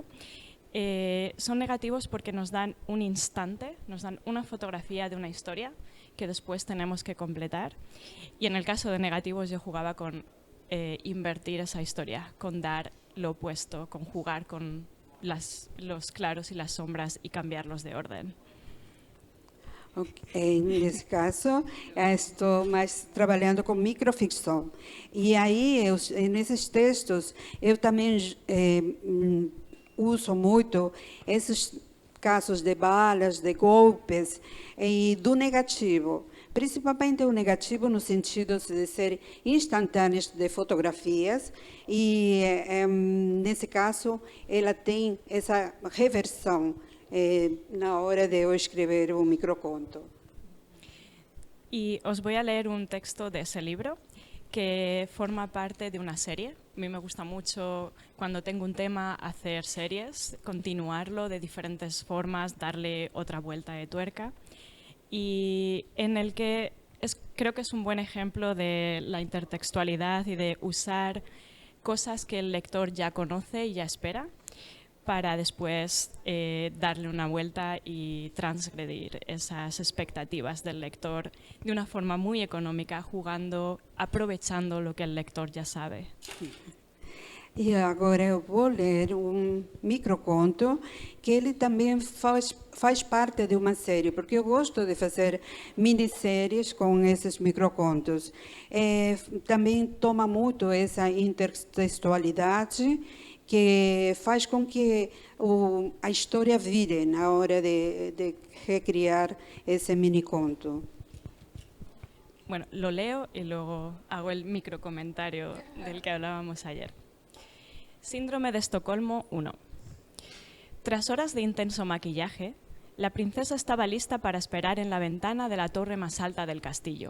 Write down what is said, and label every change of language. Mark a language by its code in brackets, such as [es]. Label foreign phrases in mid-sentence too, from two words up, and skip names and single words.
[es] Son negativos porque nos dan un instante, nos dan una fotografía de una historia que después tenemos que completar. Y en el caso de negativos yo jugaba con invertir esa historia, con dar lo opuesto, con jugar con los claros y las sombras y cambiarlos de orden. Okay. [pt] Nesse caso, estou mais trabalhando com microficção. E aí, nesses textos, eu também uso muito esses casos de balas, de golpes e do negativo. Principalmente o negativo no sentido de ser instantâneos de fotografias. E, nesse caso, ela tem essa reversão na hora de eu escrever un microconto. [es] Y os voy a leer un texto de ese libro que forma parte de una serie. A mí me gusta mucho, cuando tengo un tema, hacer series, continuarlo de diferentes formas, darle otra vuelta de tuerca. Y en el que creo que es un buen ejemplo de la intertextualidad y de usar cosas que el lector ya conoce y ya espera, para después darle una vuelta y transgredir esas expectativas del lector de una forma muy económica, jugando, aprovechando lo que el lector ya sabe. [pt] E agora eu vou ler um microconto que ele também faz parte de uma série, porque eu gosto de fazer minisséries com esses microcontos. Também toma muito essa intertextualidade que faz com que a história vire na hora de recriar ese miniconto. [es] Bueno, lo leo y luego hago el microcomentario del que hablábamos ayer. Síndrome de Estocolmo 1. Tras horas de intenso maquillaje, la princesa estaba lista para esperar en la ventana de la torre más alta del castillo.